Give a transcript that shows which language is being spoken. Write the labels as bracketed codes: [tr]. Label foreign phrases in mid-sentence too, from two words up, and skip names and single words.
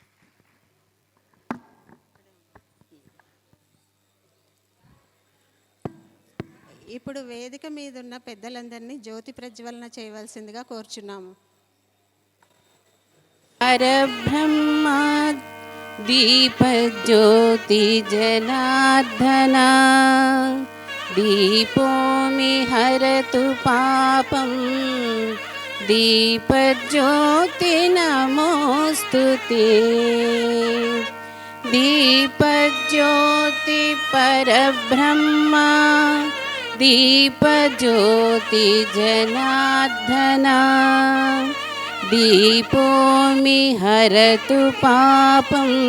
[te] ఇప్పుడు వేదిక మీద ఉన్న పెద్దలందరినీ జ్యోతి ప్రజ్వలన చేయవలసిందిగా కోరుచున్నాము. [sa] పరబ్రహ్మ दीपज्योति जनार्दना दीपोऽमि हरतु पापं दीपज्योति नमोऽस्तु ते दीपज्योति परब्रह्मा दीपज्योति जनार्दना दीपोऽमि हरतु पापं